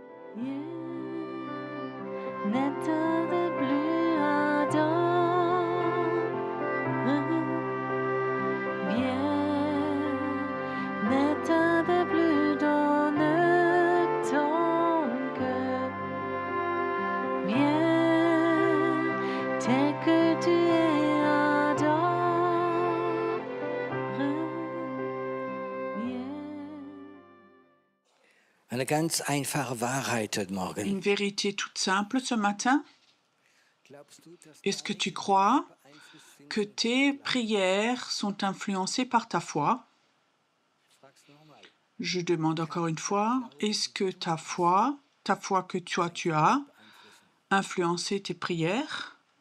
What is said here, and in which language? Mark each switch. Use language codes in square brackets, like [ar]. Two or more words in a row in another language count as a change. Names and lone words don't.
[fr] Naître de bleu ardent, viens, naître de bleu donne ton cœur, viens, tel que tu es ardent, viens. [de] Eine ganz einfache Wahrheit heute Morgen. [fr] Une vérité toute simple ce matin. Est-ce que tu crois que tes prières sont influencées par ta foi? Je demande encore une fois, est-ce que ta foi que tu as, influencé tes prières?